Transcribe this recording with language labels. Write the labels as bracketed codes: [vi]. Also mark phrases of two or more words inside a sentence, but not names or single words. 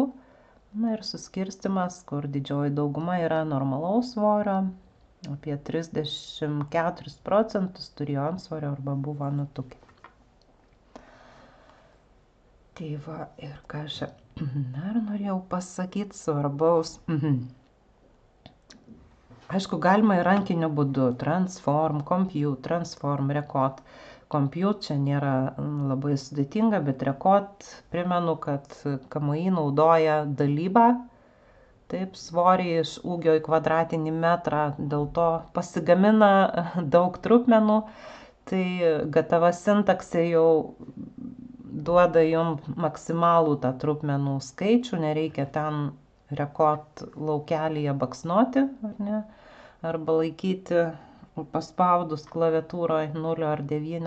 [lt] Na ir suskirstimas, kur didžioji dauguma yra normalaus svorio, apie 34% turėjo antsvorio arba buvo nutukę. Tai va, ir ką aš dar norėjau pasakyti svarbaus. Aišku, galima ir rankiniu būdu, [en] transform, compute, transform, record. [lt] Compute čia nėra labai sudėtinga, bet record, primenu, kad KMI naudoja dalybą, taip, svorį iš ūgio į kvadratinį metrą, dėl to pasigamina daug trupmenų, tai gatava sintaksė jau duoda jums maksimalų tą trupmenų skaičių, nereikia ten rekord laukelyje baksnuoti, ar ne, arba laikyti paspaudus klaviatūroje 0 ar 9.